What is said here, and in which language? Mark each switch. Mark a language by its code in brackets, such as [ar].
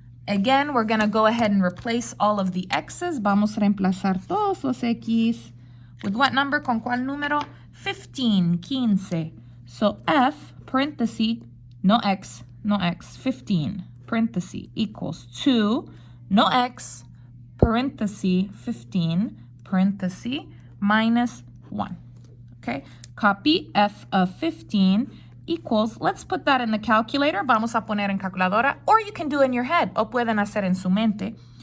[en] Again, we're going to go ahead and replace all of the x's. [es] Vamos a reemplazar todos los x. [en] With what number? [es] ¿Con cuál número? [en] 15, 15. So F, parenthesis, no x, 15, parenthesis, equals 2, no x, parenthesis, 15, parenthesis, minus 1. Okay, copy F of 15 equals, let's put that in the calculator. [es] Vamos a poner en calculadora, [en] or you can do it in your head, [es] o pueden hacer en su mente.